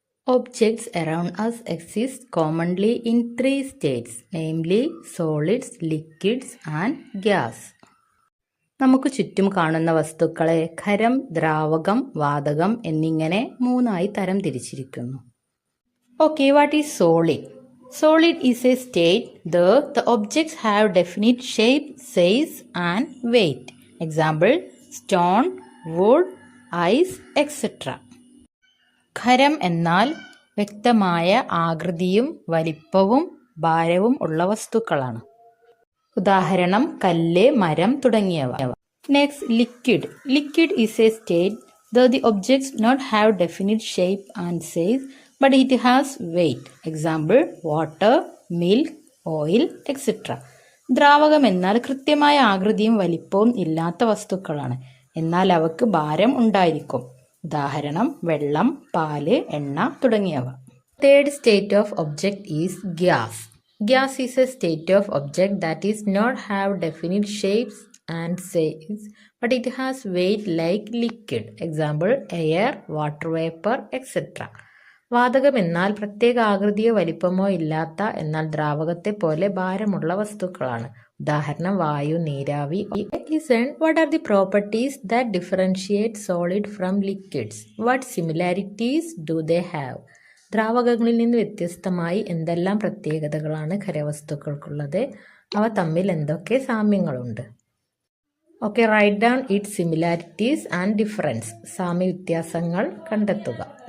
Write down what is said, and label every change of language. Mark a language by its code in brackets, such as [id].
[en] Objects around us exist commonly in three states, namely solids, liquids and gas. [ml] നമുക്ക് ചുറ്റും കാണുന്ന വസ്തുക്കളെ ഖരം, ദ്രാവകം, വാതകം എന്നിങ്ങനെ മൂന്നായി തരം തിരിച്ചിരിക്കുന്നു. [en] Okay, what is solid? Solid is a state where the objects have definite shape, size and weight. Example, stone, wood, ice, etc. [ml] ഖരം എന്നാൽ വ്യക്തമായ ആകൃതിയും വലിപ്പവും ഭാരവും ഉള്ള വസ്തുക്കളാണ്. ഉദാഹരണം കല്ല്, മരം തുടങ്ങിയവ. [en] Next, liquid. Liquid is a state where the objects not have definite shape and size, but it has weight. Example, water, milk, oil, etc. [ml] ദ്രാവകം എന്നാൽ കൃത്യമായ ആകൃതിയും വലിപ്പവും ഇല്ലാത്ത വസ്തുക്കളാണ്, എന്നാൽ അവക്ക് ഭാരം ഉണ്ടായിരിക്കും. ഉദാഹരണം വെള്ളം, പാല്, എണ്ണ തുടങ്ങിയവ. [en] Third state of object is gas. Gas is a state of object that is not have definite shapes and size, but it has weight like liquid. Example, air, water vapor, etc. [ml] വാതകം എന്നാൽ പ്രത്യേക ആകൃതിയോ വലിപ്പമോ ഇല്ലാത്ത എന്നാൽ ദ്രാവകത്തെ പോലെ ഭാരമുള്ള വസ്തുക്കളാണ്. ഉദാഹരണം വായു, നീരാവി. [en] Listen, what are the properties that differentiate solid from liquids? What similarities do they have? [ml] ദ്രാവകങ്ങളിൽ നിന്ന് വ്യത്യസ്തമായി എന്തെല്ലാം പ്രത്യേകതകളാണ് ഖരവസ്തുക്കൾക്കുള്ളത്? അവ തമ്മിൽ എന്തൊക്കെ സാമ്യങ്ങളുണ്ട്? [en] Okay, write down its similarities and difference. [ml] സാമ്യ വ്യത്യാസങ്ങൾ കണ്ടെത്തുക.